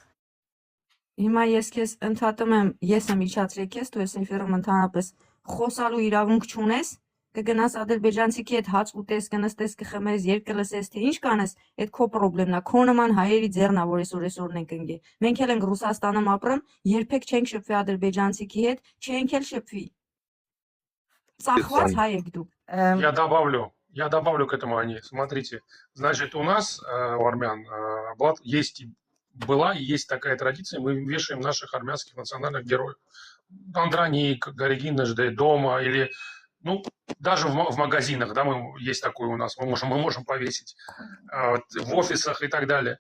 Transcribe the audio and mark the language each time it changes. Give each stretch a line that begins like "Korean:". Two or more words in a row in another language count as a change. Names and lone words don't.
Armenian: Հիմա ես քեզ ընդհատում եմ, ես եմ իջացրել քեզ, դու ես էֆիրում ընդհանրապես խոսալու իրավունք չունես, կգնաս ադրբեջանցիքի հետ հաց ուտես, կնստես, կխմես, երգ կլսես, թե ինչ կանես, այդ քո խնդիրն է, քո նման հայերի ձեռն է, որ այսօրն ենք ընկել։ Մենք էլ ենք Ռուսաստանում ապրում, երբեք չենք շփվի ադրբեջանցիքի հետ, չենք էլ շփվի։ Ծախված հայ եք դուք։
Russian: Я добавлю к этому, Ани. Смотрите, значит, у нас, у армян, была и есть такая традиция, мы вешаем наших армянских национальных героев. Андроник, Горегина ЖД, дома или, даже в магазинах, да, есть такое у нас, мы можем повесить, в офисах и так далее.